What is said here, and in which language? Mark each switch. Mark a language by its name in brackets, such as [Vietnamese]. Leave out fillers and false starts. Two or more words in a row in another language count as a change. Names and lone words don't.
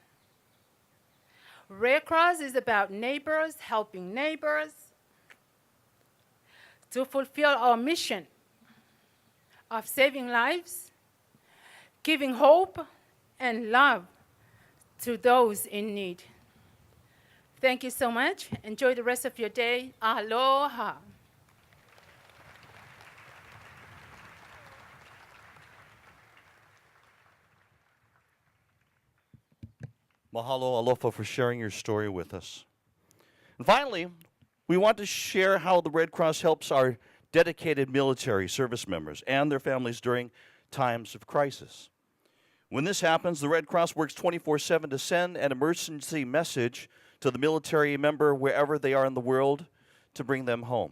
[English] Red Cross is about neighbors helping neighbors to fulfill our mission of saving lives, giving hope and love to those in need. Thank you so much. Enjoy the rest of your day. Aloha. Mahalo, Alofa, for sharing your story with us. And finally, we want to share how the Red Cross helps our dedicated military service members and their families during times of crisis. When this happens, the Red Cross works 24/7 to send an emergency message to the military member wherever they are in the world to bring them home.